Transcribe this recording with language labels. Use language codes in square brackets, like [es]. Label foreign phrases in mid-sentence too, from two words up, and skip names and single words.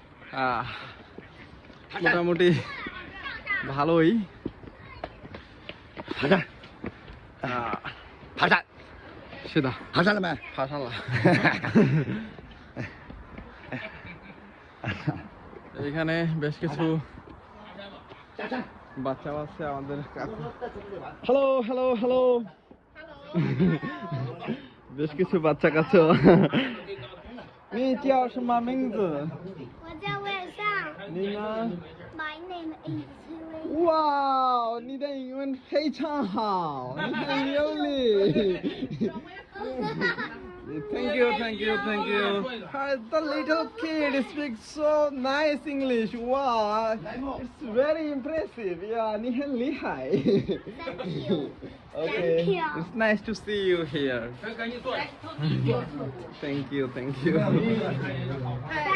[bn] মোটামুটি ভালোই। [zh] 是的，爬山了没？爬上了。 [bn] এখানে বেশ কিছু বাচ্চা আছে আমাদের কাছে। হ্যালো হ্যালো হ্যালো। বেশ কিছু বাচ্চা কাছে। [zh] 你叫什么名字？我叫魏尚。你呢？ [en] My name is Wei。 [zh] 哇，你的英文非常好，你很流利。 [en] Thank you, thank you, thank you. The little kid speaks so nice English. Wow, it's very impressive. Yeah, [zh] 你很厉害。 [en] Okay, it's nice to see you here. Thank you, thank you.